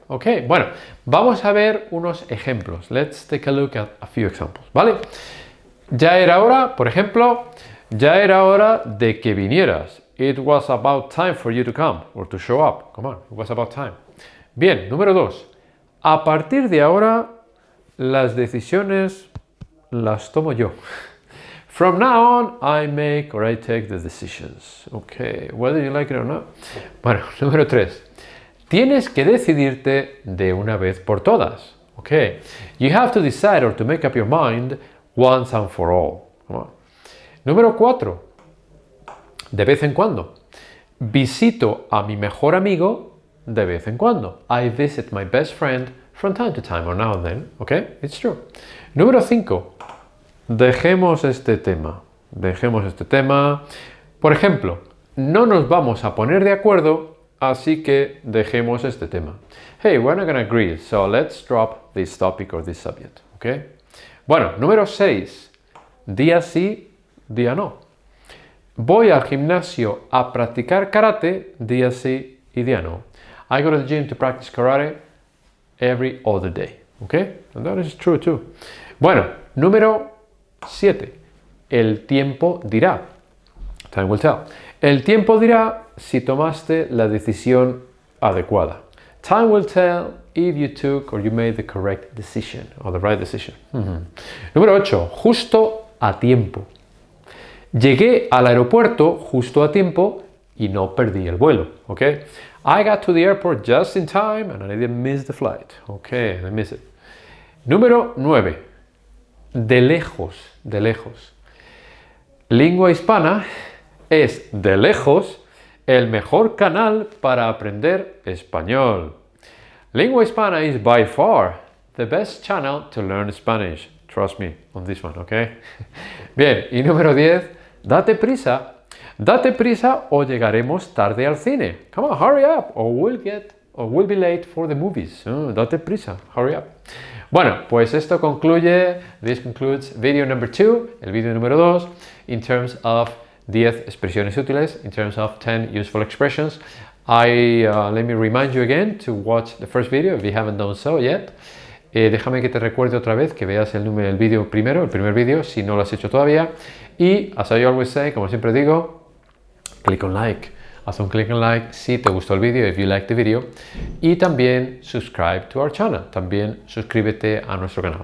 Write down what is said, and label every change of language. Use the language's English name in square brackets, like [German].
[Spanish] Ok, bueno, vamos a ver unos ejemplos. [English] Let's take a look at a few examples, ¿vale? [Spanish] Ya era hora, por ejemplo, ya era hora de que vinieras. [English] It was about time for you to come or to show up. Come on, it was about time. [Spanish] Bien, número 2. A partir de ahora, las decisiones las tomo yo. [English] From now on, I make or I take the decisions. Okay, whether you like it or not. [Spanish] Bueno, número 3. Tienes que decidirte de una vez por todas. [English] Okay, you have to decide or to make up your mind once and for all. Come on. [Spanish] Número 4. De vez en cuando. Visito a mi mejor amigo de vez en cuando. [English] I visit my best friend from time to time or now and then. Okay, it's true. [Spanish] Número 5. Dejemos este tema. Dejemos este tema. Por ejemplo, no nos vamos a poner de acuerdo, así que dejemos este tema. [English] Hey, we're not gonna agree, so let's drop this topic or this subject. [Spanish] Okay. Bueno, número 6. Día sí, día no. Voy al gimnasio a practicar karate, día sí y día no. [English] I go to the gym to practice karate every other day. Okay? And that is true too. [Spanish] Bueno, número 7. El tiempo dirá. [English] Time will tell. [Spanish] El tiempo dirá si tomaste la decisión adecuada. [English] Time will tell if you took or you made the correct decision or the right decision. [Spanish] Número 8. Justo a tiempo. Llegué al aeropuerto justo a tiempo y no perdí el vuelo. [English] Okay? I got to the airport just in time and I didn't miss the flight. Okay, I missed it. [Spanish] Número 9. De lejos, de lejos. Lingua Hispana es de lejos el mejor canal para aprender español. [English] Lingua Hispana is by far the best channel to learn Spanish. Trust me on this one, okay? [Spanish] Bien, y número 10. Date prisa. Date prisa o llegaremos tarde al cine. [English] Come on, hurry up, or we'll be late for the movies. [Spanish] Date prisa, [English] hurry up. [Spanish] Bueno, pues esto concluye, [English] this concludes video number 2, [Spanish] el vídeo número 2, [English] in terms of 10 [Spanish] expresiones útiles, [English] in terms of 10 useful expressions. Let me remind you again to watch the first video if you haven't done so yet. [Spanish] Déjame que te recuerde otra vez que veas el vídeo primero, el primer vídeo, si no lo has hecho todavía. [English] Y, as I always say, [Spanish] como siempre digo, [English] click on like. [Spanish] Haz un [English] click on like [Spanish] si te gustó el vídeo, [English] if you like the video. [Spanish] Y también [English] subscribe to our channel. [Spanish] También suscríbete a nuestro canal.